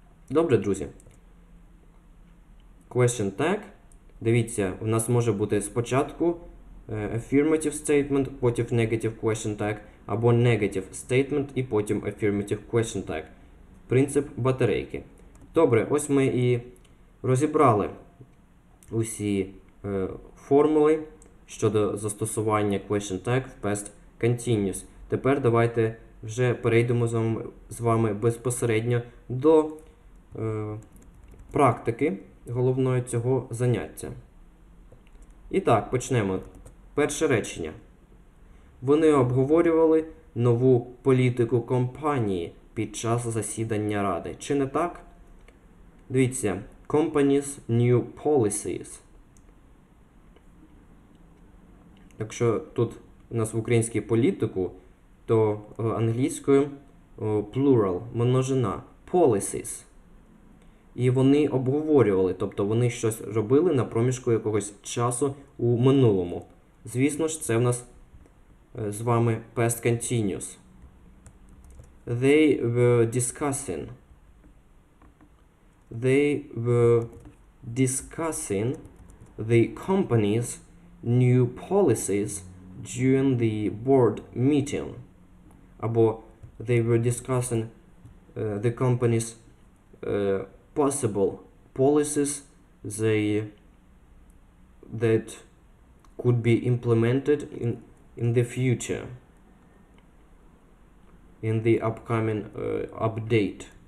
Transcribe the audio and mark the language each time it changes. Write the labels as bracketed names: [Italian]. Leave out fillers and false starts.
[Ukrainian] Добре, друзі. [English] Question tag. [Ukrainian] Дивіться, у нас може бути спочатку [English] affirmative statement, [Ukrainian] потім [English] negative question tag, [Ukrainian] або [English] negative statement [Ukrainian] і потім [English] affirmative question tag. [Ukrainian] Принцип батарейки. Добре, ось ми і розібрали усі формули щодо застосування question tag в past continuous. Тепер давайте вже перейдемо з вами безпосередньо до практики головної цього заняття. І так, почнемо. Перше речення. Вони обговорювали нову політику компанії під час засідання ради. Чи не так? Дивіться. [English] Company's new policies. [Ukrainian] Якщо тут у нас в українській політику, то англійською plural, множина. [English] Policies. [Ukrainian] І вони обговорювали, тобто вони щось робили на проміжку якогось часу у минулому. Звісно ж, це в нас з вами past continuous. [English] They were discussing. They were discussing the company's new policies during the board meeting. Або they were discussing the company's possible policies that could be implemented in the future, in the upcoming update.